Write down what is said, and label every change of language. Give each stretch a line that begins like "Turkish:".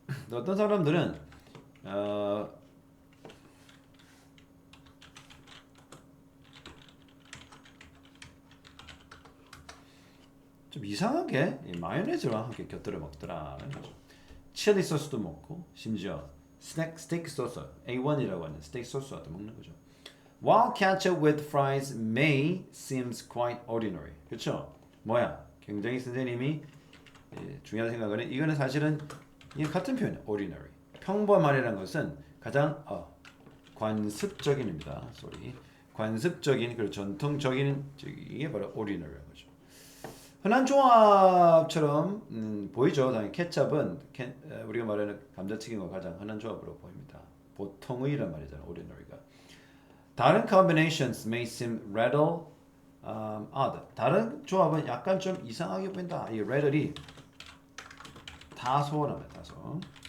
Korean: 어떤 사람들은 좀 이상하게 마요네즈와 함께 곁들여 먹더라는 거죠. 칠리 소스도 먹고 심지어 스테이크 소스 A1이라고 하는 스테이크 소스와도 먹는 거죠.
English: While ketchup with fries may seems quite ordinary.
Korean: 그렇죠? 뭐야? 굉장히 선생님이 중요한 생각은 이거는 사실은 이게 같은 표현이에요.
English: ordinary.
Korean: 평범한이라는 것은 가장 관습적인입니다. 관습적인 그리고 전통적인 이게 바로 ordinary라는 거죠. 흔한 조합처럼 보이죠. 당연히 케첩은 우리가 말하는 감자튀김과 가장 흔한 조합으로 보입니다. 보통의란 말이잖아요. ordinary가.
English: 다른 combinations may seem rather odd.
Korean: 다른 조합은 약간 좀 이상하게 보인다. 이 rattle이 다소라면 다소.